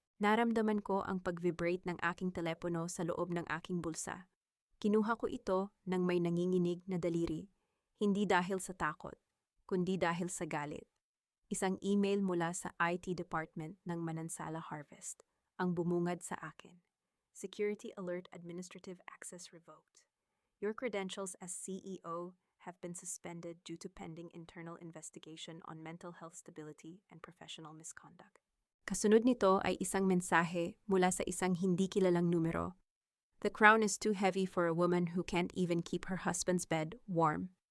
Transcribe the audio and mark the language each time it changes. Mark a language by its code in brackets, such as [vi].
[tl] Naramdaman ko ang pag-vibrate ng aking telepono sa loob ng aking bulsa. Kinuha ko ito nang may nanginginig na daliri, hindi dahil sa takot, kundi dahil sa galit. Isang email mula sa IT department ng Manansala Harvest ang bumungad sa akin. [en] Security Alert Administrative Access Revoked. Your credentials as CEO have been suspended due to pending internal investigation on mental health stability and professional misconduct. [tl] Kasunod nito ay isang mensahe mula sa isang hindi kilalang numero. [en] The crown is too heavy for a woman who can't even keep her husband's bed warm.